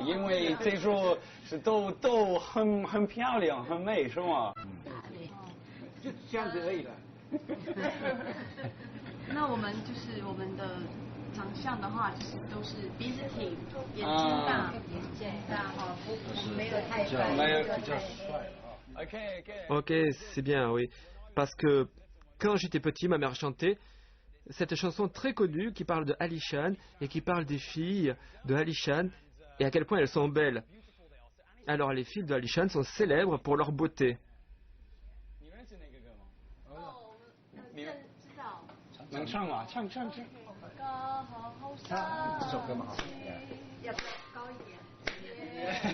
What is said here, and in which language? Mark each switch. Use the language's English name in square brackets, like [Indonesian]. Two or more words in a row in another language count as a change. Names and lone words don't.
[Chinese] 因为这座是都很漂亮，很美，是吗？就这样子而已了。那我们就是我们的长相的话，就是都是鼻子挺，眼睛大，哈，没有太帅，没有比较帅。 [French] Ok, c'est bien, oui. Parce que quand j'étais petit, ma mère chantait cette chanson très connue qui parle de Alishan et qui parle des filles de Alishan et à quel point elles sont belles. Alors les filles de Alishan sont célèbres pour leur beauté. [Chinese] 能唱吗？唱。这首歌蛮好听的。要高一点。